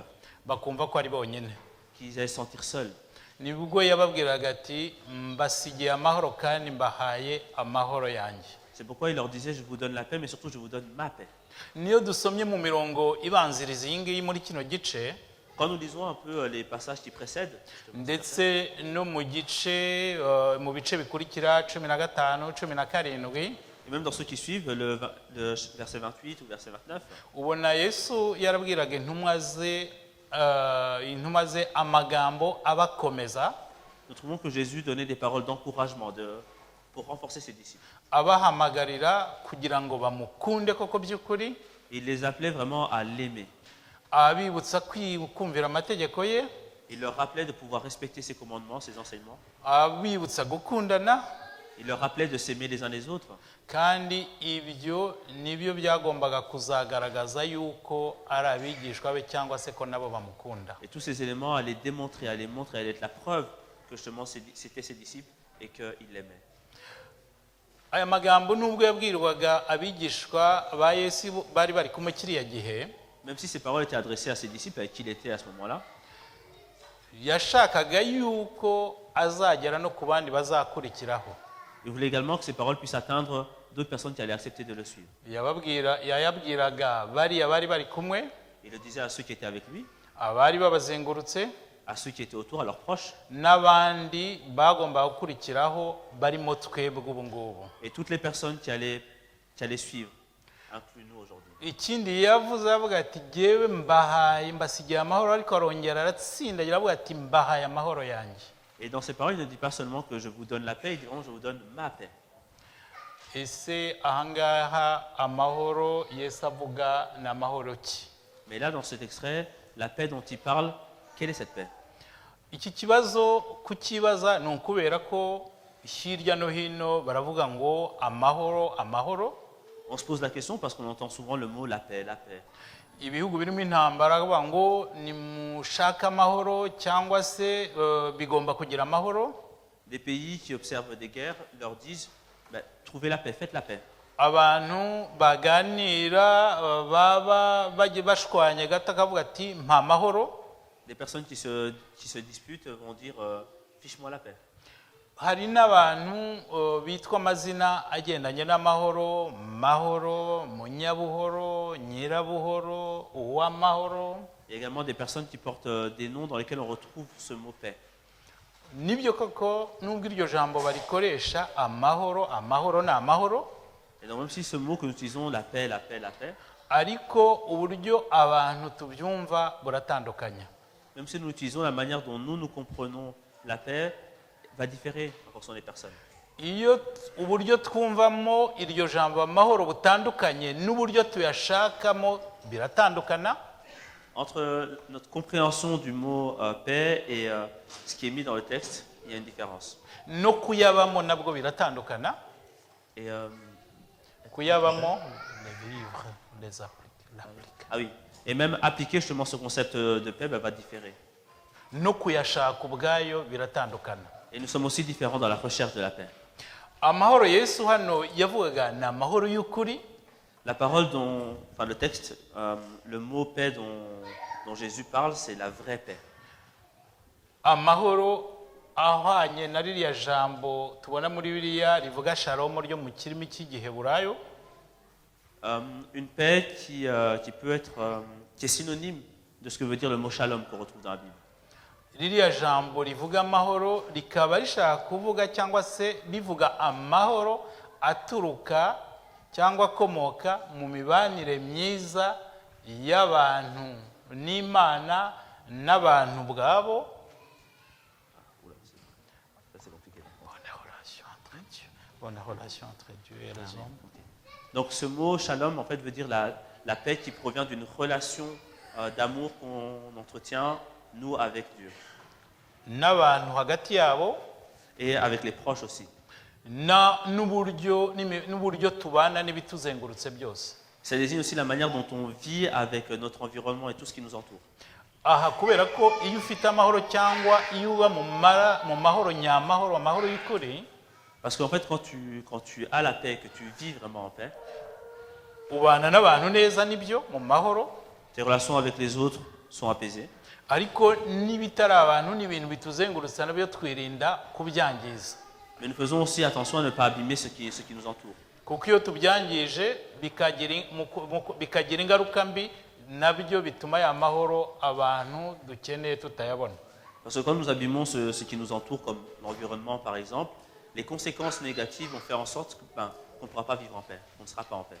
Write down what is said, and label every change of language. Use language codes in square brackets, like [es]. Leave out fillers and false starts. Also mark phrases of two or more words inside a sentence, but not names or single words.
[rw] bakumva ko ari bonyine. [fr] qu'ils allaient se sentir seuls. [rw] nibwo yababwiraga ati mbasigiye amahoro kandi mbahaye amahoro yanjye. [fr] C'est pourquoi il leur disait, je vous donne la paix, mais surtout je vous donne ma paix. [rw] niyo dusomye mu mirongo ibanziriza iyi ngiyi muri kino gice [fr] Quand nous lisons un peu les passages qui précèdent, [rw] ndetse no mu bice bikurikira 15, 17, [fr] et même dans ceux qui suivent, le verset 28 ou verset 29, [rw] ubona Yesu yarabwiraga intumwa ze amagambo abakomeza, [fr] nous trouvons que Jésus donnait des paroles d'encouragement pour renforcer ses disciples. [rw] abahamagarira kugira ngo bamukunde koko by'ukuri, [fr] Il les appelait vraiment à l'aimer. [rw] abibutsa kumvira amategeko ye, [fr] Il leur rappelait de pouvoir respecter ses commandements, ses enseignements. [rw] abibutsa gukundana, [fr] Il leur rappelait de s'aimer les uns les autres. [rw] kandi ibyo nibyo byagombaga kuzagaragaza yuko ari abigishwa be cyangwa se ko nabo bamukunda. [fr] Et tous ces éléments allaient démontrer, allaient montrer, allaient être la preuve que justement c'était ses disciples et qu'ils l'aimaient. [rw] aya magambo nubwo yabwirwaga abigishwa ba Yesu bari bari kumwe kiriya gihe, [fr] Même si ces paroles étaient adressées à ses disciples avec qui il était à ce moment-là, [rw] yashakaga yuko azagera no ku bandi bazakurikiraho. [fr] il voulait également que ces paroles puissent atteindre d'autres personnes qui allaient accepter de le suivre. [rw] yayabwiraga bariya bari bari kumwe, [fr] Il le disait à ceux qui étaient avec lui, [rw] abari babazengurutse, [fr] à ceux qui étaient autour, à leurs proches, [rw] n'abandi bagombaga gukurikiraho barimo twebwe ubu ngubu. [fr] et toutes les personnes qui allaient suivre, inclus nous aujourd'hui. [rw] ikindi yavuze avuga ati jyewe mbasigiye amahoro, ariko arongera aratsindagira avuga ati mbahaye amahoro yanjye. [fr] Et dans ces paroles, il ne dit pas seulement que je vous donne la paix, il dit vraiment je vous donne ma paix. [rw] ese ahangaha amahoro Yesu avuga ni amahoro ki? [fr] Mais là, dans cet extrait, la paix dont il parle, quelle est cette paix? [rw] Iki kibazo kukibaza ni ukubera ko hirya no hino baravuga ngo amahoro amahoro. [fr] On se pose la question parce qu'on entend souvent le mot la paix, la paix. [rw] Ibihugu birimo intambara bavuga ngo nimushake amahoro cyangwa se bigomba kugira amahoro. [fr] Des pays qui observent des guerres leur disent ben, trouvez la paix, faites la paix. [rw] Abantu baganira baba bagiye bashwanye gato akavuga ati mpa amahoro. [fr] Des personnes qui se disputent vont dire fiche-moi la paix. [rw] Hari n'abantu bitwa amazina agendanye n'amahoro, mahoro, munyabuhoro, nyirabuhoro, uwamahoro. [fr] Il y a également des personnes qui portent des noms dans lesquels on retrouve ce mot paix. [rw] Nibyo koko nubwo iryo jambo barikoresha amahoro, amahoro ni amahoro. [fr] Et donc même si ce mot que nous utilisons, la paix, la paix, la paix, [rw] ariko uburyo abantu tubyumva buratandukanye. [fr] même si nous utilisons la manière dont nous comprenons la paix, va différer en fonction des personnes. [rw] Iyo uburyo twumvamo iryo jambo amahoro butandukanye n'uburyo tuyashakamo biratandukana. [fr] Entre notre compréhension du mot paix et ce qui est mis dans le texte, il y a une différence. [rw] No kuyabamo nabwo biratandukana. [fr] Et kuyabamo les vivre, les appliquer. Ah oui. Et même appliquer justement ce concept de paix va différer. [rw] No kuyashaka ubwayo biratandukana. [fr] Et nous sommes aussi différents dans la recherche de la paix. [rw] Amahoro Yesu hano yavugaga ni amahoro y'ukuri. [fr] La parole enfin le texte, le mot paix dont Jésus parle, c'est la vraie paix. [rw] Amahoro ahwanye na ririya jambo tubona muri Bibiliya rivuga shalom ryo mu kirimi cy'Igiheburayo. [fr] Une paix qui peut être qui est synonyme de ce que veut dire le mot shalom qu'on retrouve dans la Bible. [rw] Ririya jambo rivuga amahoro rikaba rishaka kuvuga cyangwa se rivuga amahoro aturuka cyangwa akomoka mu mibanire myiza y'abantu n'Imana n'abantu bwabo. [fr] Bonne relation entre Dieu et les hommes. Donc ce mot shalom en fait veut dire la paix qui provient d'une relation d'amour qu'on entretient nous avec Dieu. [rw] N'abantu hagati yabo [fr] et avec les proches aussi. [rw] N'uburyo tubana n'ibituzengurutse byose. [fr] Ça désigne aussi la manière dont on vit avec notre environnement et tout ce qui nous entoure. [rw] Aha kubera ko iyo ufite amahoro cyangwa iyo uba mu mahoro nyamahoro amahoro y'ukuri. [fr] Parce qu'en fait quand tu as la paix, que tu vis vraiment en paix, [rw] ubana n'abantu neza nibyo mu mahoro. [fr] Tes relations avec les autres sont apaisées. [rw] Ariko n'ibitari abantu n'ibintu bituzengurutse nabyo twirinda kubyangiza. [fr] Mais nous faisons aussi attention à ne pas abîmer ce qui nous entoure. [rw] Kuko iyo tubyangije bikagira ingaruka mbi nabyo bituma ya mahoro abantu dukeneye tutayabona. [fr] Parce que quand nous abîmons ce qui nous entoure, comme l'environnement par exemple, les conséquences négatives vont faire en sorte qu'on ne pourra pas vivre en paix, qu'on ne sera pas en paix.